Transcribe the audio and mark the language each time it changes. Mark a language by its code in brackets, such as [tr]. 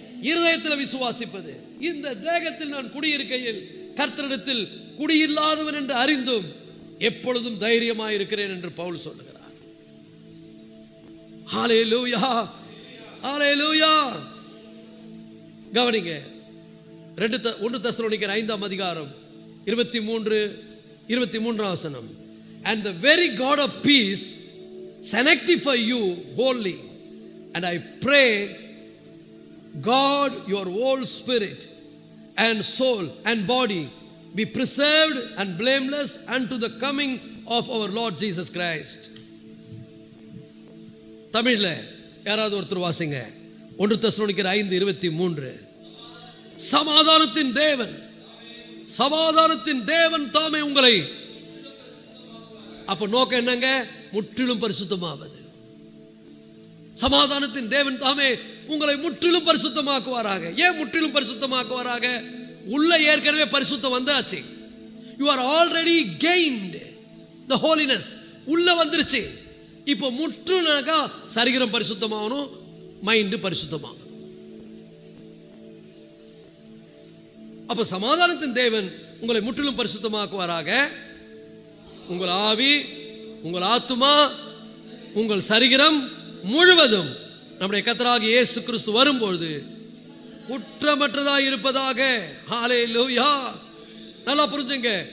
[ta] இருதயத்தில் விசுவாசிப்பது, இந்த தேகத்தில் நான் குடியிருக்கையில் கர்த்தரிடத்தில் குடியில்லாதவன் என்று அறிந்தும் எப்பொழுதும் தைரியமாய் இருக்கிறேன் என்று பவுல் சொல்லுகிறார். ஹல்லேலூயா, ஹல்லேலூயா. கவனிங்க, 1 தெசலோனிக்கர் 5ஆம் அதிகாரம் 23 வசனம். [en] And the very God of peace sanctify you wholly, and I pray God your whole spirit and soul and body be preserved and blameless unto the coming of our Lord Jesus Christ. [ta] தமிழ்ல யாராவது ஒருத்தர் வாசிங்க. 1 தெசலோனிக்கர் 5:23. சமாதானத்தின் தேவன், சமாதானத்தின் தேவன் தாமே உங்களை, அப்ப நோக்கம் என்னங்க, முற்றிலும் பரிசுத்தமாவது. சமாதானத்தின் தேவன் தாமே உங்களை முற்றிலும் பரிசுத்தமாக்குவாராக. ஏன் முற்றிலும் பரிசுத்தமாக்குவாராக? உள்ள ஏற்கனவே பரிசுத்தம் வந்தாச்சு. [en] You are already gained the holiness. [ta] உள்ள வந்துருச்சு. இப்போ முற்றுனாக்கா சரீரம் பரிசுத்தமாகணும், மைண்ட் பரிசுத்தமாகணும். அப்ப சமாதானத்தின் தேவன் உங்களை முற்றிலும் பரிசுத்தமாக்குவாராக. உங்கள் ஆவி, உங்கள் ஆத்துமா, உங்கள் சரீரம் முழுவதும் நம்முடைய கர்த்தராகிய இயேசு கிறிஸ்து வரும்பொழுது குற்றமற்றதாக இருப்பதாக. ஹல்லேலூயா. நல்லா புரிஞ்சுங்க.